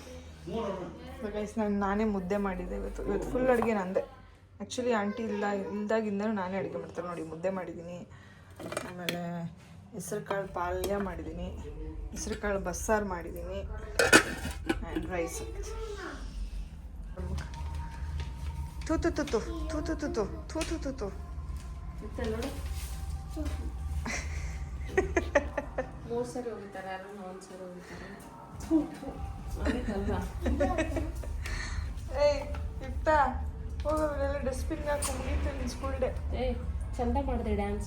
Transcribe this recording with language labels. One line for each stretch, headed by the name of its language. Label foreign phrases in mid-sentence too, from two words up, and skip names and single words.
Kannada: ಗೈಸ್ ನಾನೇ ಮುದ್ದೆ ಮಾಡಿದ್ದೆ ಇವತ್ತು ಫುಲ್ ಅಡುಗೆ ನಂದೆ.
English: actually aunty
Kannada: ಇಲ್ದಾಗಿಂದನೂ ನಾನೇ ಅಡುಗೆ ಮಾಡ್ತಾರೆ ನೋಡಿ. ಮುದ್ದೆ ಮಾಡಿದ್ದೀನಿ, ಆಮೇಲೆ ಹೆಸರು ಕಾಳು ಪಲ್ಯ ಮಾಡಿದ್ದೀನಿ, ಹೆಸರು ಕಾಳು ಬಸ್ಸಾರು ಮಾಡಿದ್ದೀನಿ
English: and rice. ತೂ ತು ತು ತು ತೂ ತು ತು ತು ತೂ ತು ತು ತು.
Kannada: ನೋಡು 3 ಸರಿ ಹೋಗಿದ್ದಾರೆ, ಯಾರು 1 ಸರಿ ಹೋಗಿದ್ದಾರೆ. ಏಯ್ ಇಪ್ತಾ ಹೋಗೋಲ್ಲ, ಡಸ್ಟ್ಬಿನ್ಗೆ ಹಾಕಿ ಮುಗೀತು ನಿನ್ನ
English: school day.
Kannada: ಏಯ್ ಚಂದ ಮಾಡಿದೆ ಡ್ಯಾನ್ಸ್.